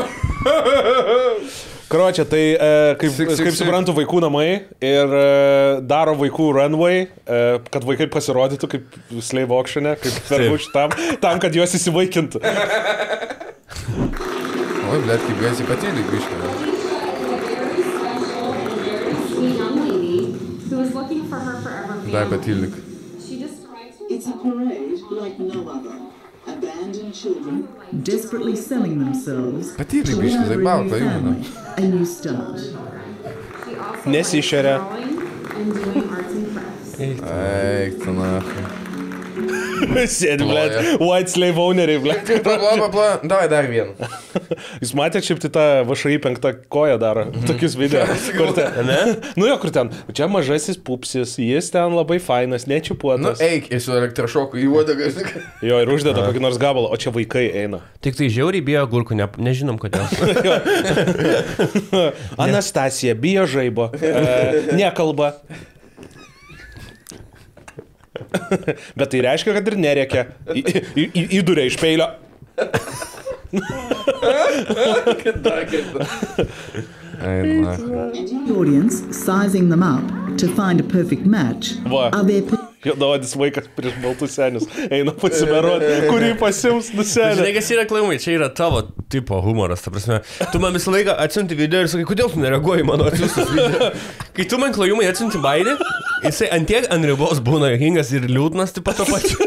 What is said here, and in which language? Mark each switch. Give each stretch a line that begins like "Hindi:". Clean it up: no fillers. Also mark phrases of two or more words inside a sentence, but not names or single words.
Lithuanian: Karočią, tai kaip suprantu, vaikų namai ir daro vaikų runway, kad vaikai pasirodytų kaip
English: slave auction'e,
Lithuanian: kaip ferguč tam, kad juos įsivaikintų. Oi, blet, kaip gaisi patylik biškai. Dai patylik.
English: It's a parade like no other. Abandoned children desperately selling themselves to bring a new start.
Lithuanian: Nesišeria. Eik, tu nachu. Sėdi, blėt,
English: white slave owneriai,
Lithuanian: blėt. Davai dar vieną. Jūs matėte šiaip tai tą VŠI 5 koją daro, tokius video. Nu jo, kur ten, čia mažasis pupsis, jis ten labai fainas, nečiupuotas. Nu eik, ir su elektrošoku į uodegą. Jo, ir uždeda kokį nors gabalą, o čia vaikai eina. Tik tai žiauriai bijo agurkų, nežinom kodėl. Anastasija bijo žaibo, nekalba. Bet tai reiškia, kad ir nerėkia. Įduria iš peilio.
English: Audience sizing them up to find a perfect match.
Lithuanian: Juodaodis vaikas prieš baltus senius eina pasimeruoti, kurį pasims nusenę. Žinai, kas yra klaimai, čia yra tavo tipo humoras, ta prasme. Tu man visą laiką atsiunti video ir sakai, kodėl tu nereaguoji mano atsiuntus video. Kai tu man klaimai atsiunti baidį, jisai antiek ant ribos būna juokingas ir liūdnas, taip pat to pačiu.